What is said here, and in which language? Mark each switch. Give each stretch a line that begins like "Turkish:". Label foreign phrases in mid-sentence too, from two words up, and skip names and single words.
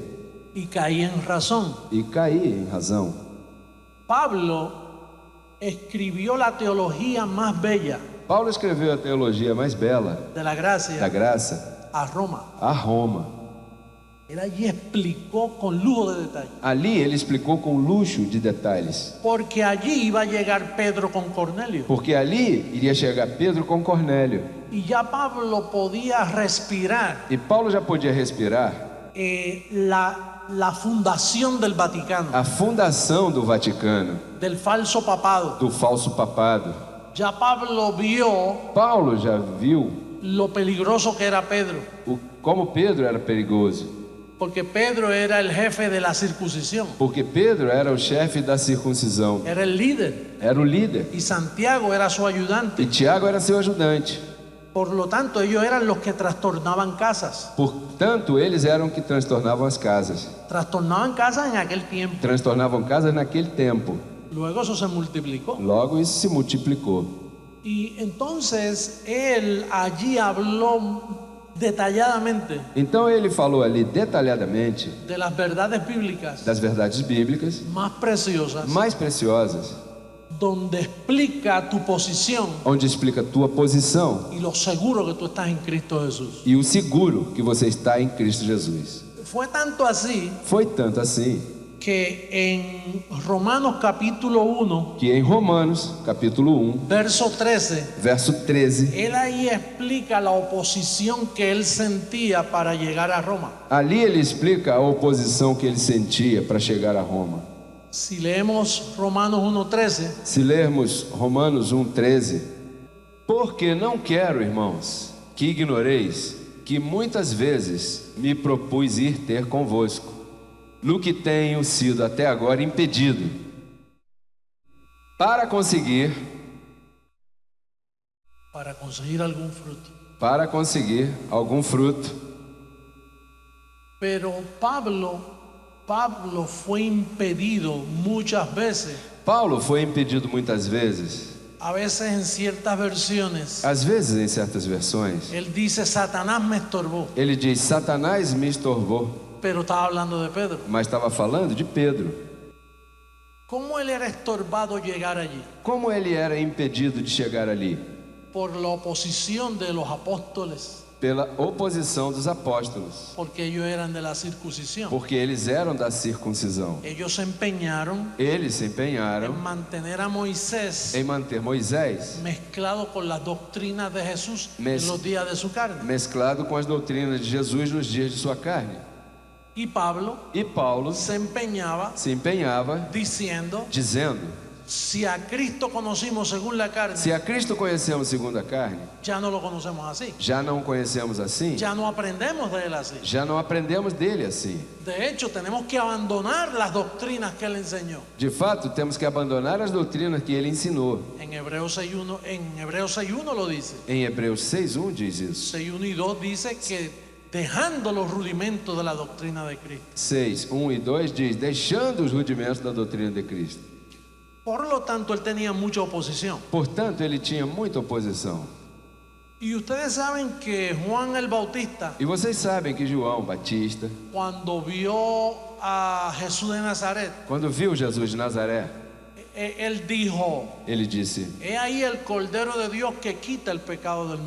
Spanish: Y caí en razón.
Portuguese: E caí em razão.
Spanish: Pablo escribió la teología más bella
Portuguese: Paulo escreveu a teologia mais bela
Spanish: de la
Portuguese: da
Spanish: gracia
Portuguese: graça
Spanish: a Roma.
Portuguese: a Roma.
Spanish: Él allí explicó con lujo de detalle.
Portuguese: Ali ele explicou com luxo de detalhes,
Spanish: Porque allí iba a llegar Pedro con Cornelio.
Portuguese: porque ali iria chegar Pedro com Cornélio.
Spanish: Y ya Pablo podía respirar
Portuguese: E Paulo já podia respirar
Spanish: la fundación del Vaticano,
Portuguese: a fundação do Vaticano,
Spanish: del falso papado.
Portuguese: do falso papado.
Spanish: Ya Pablo vio
Portuguese: Paulo já viu
Spanish: lo peligroso que era Pedro,
Portuguese: como Pedro era perigoso,
Spanish: porque Pedro era el jefe de la circuncisión,
Portuguese: porque Pedro era o chefe da circuncisão,
Spanish: era el líder,
Portuguese: era o líder,
Spanish: y Santiago era su
Portuguese: e
Spanish: ayudante.
Portuguese: Tiago era seu ajudante.
Spanish: Por lo tanto, ellos eran los que trastornaban casas.
Portuguese: Portanto, eles eram que transtornavam as casas.
Spanish: Trastornaban casas en aquel tiempo.
Portuguese: Transtornavam casas naquele tempo.
Spanish: Luego eso se multiplicó.
Portuguese: Logo isso se multiplicou.
Spanish: Y entonces él allí habló detalladamente
Portuguese: Então ele falou ali detalhadamente
Spanish: de las verdades bíblicas
Portuguese: das verdades bíblicas
Spanish: más preciosas,
Portuguese: mais preciosas,
Spanish: donde explica tu posición
Portuguese: onde explica a tua posição
Spanish: y lo seguro que tú estás en Cristo Jesús.
Portuguese: e o seguro que você está em Cristo Jesus.
Spanish: Fue tanto así
Portuguese: Foi tanto assim
Spanish: que en Romanos capítulo 1,
Portuguese: que em Romanos, capítulo 1,
Spanish: verso 13,
Portuguese: verso 13,
Spanish: él ahí explica la oposición que él sentía para llegar a Roma.
Portuguese: ali ele explica a oposição que ele sentia para chegar a Roma.
Spanish: Si leemos Romanos 1:13,
Portuguese: Se lermos Romanos 1:13, porque não quero, irmãos, que ignoreis que muitas vezes me propus ir ter convosco, no que tenho sido até agora impedido, para conseguir algum fruto.
Spanish: Pero Pablo fue impedido muchas veces,
Portuguese: Paulo foi impedido muitas vezes,
Spanish: a veces en ciertas versiones.
Portuguese: às vezes em certas versões,
Spanish: Él dice, Satanás me estorbó,
Portuguese: ele diz: Satanás me estorbou,
Spanish: pero estaba hablando de Pedro.
Portuguese: mas estava falando de Pedro.
Spanish: ¿Cómo él era estorbado llegar allí?
Portuguese: Como ele era impedido de chegar ali?
Spanish: Por la oposición de los apóstoles,
Portuguese: Pela oposição dos apóstolos,
Spanish: porque ellos eran de la circuncisión.
Portuguese: porque eles eram da circuncisão.
Spanish: Ellos se empeñaron
Portuguese: Eles se
Spanish: en
Portuguese: empenharam
Spanish: mantener a Moisés
Portuguese: em manter Moisés
Spanish: mezclado con las doctrinas de Jesús
Portuguese: Mez-
Spanish: en los días de su carne.
Portuguese: mesclado com as doutrinas de Jesus nos dias de sua carne.
Spanish: Y Pablo
Portuguese: E Paulo
Spanish: se empeñaba
Portuguese: se empenhava
Spanish: diciendo,
Portuguese: dizendo:
Spanish: si a Cristo conocimos según la carne,
Portuguese: se a Cristo conhecemos segundo a carne,
Spanish: ya no lo conocemos así,
Portuguese: já não o conhecemos assim,
Spanish: ya no aprendemos de él así.
Portuguese: já não aprendemos dele assim.
Spanish: De hecho, tenemos que abandonar las doctrinas que él enseñó.
Portuguese: De fato, temos que abandonar as doutrinas que ele ensinou.
Spanish: En Hebreos 6:1 lo dice.
Portuguese: Em Hebreus 6:1 diz isso.
Spanish: 6:1 y 2 dice que dejando los rudimentos de la doctrina de Cristo.
Portuguese: 6:1 e 2 diz: deixando os rudimentos da doutrina de Cristo.
Spanish: Por lo tanto, él tenía mucha oposición.
Portuguese: Portanto, ele tinha muita oposição.
Spanish: Y ustedes saben que Juan el Bautista,
Portuguese: E vocês sabem que João Batista,
Spanish: cuando vio a Jesús de Nazaret,
Portuguese: quando viu Jesus de Nazaré,
Spanish: él dijo,
Portuguese: ele disse:
Spanish: he ahí el Cordero de Dios que quita el pecado del mundo.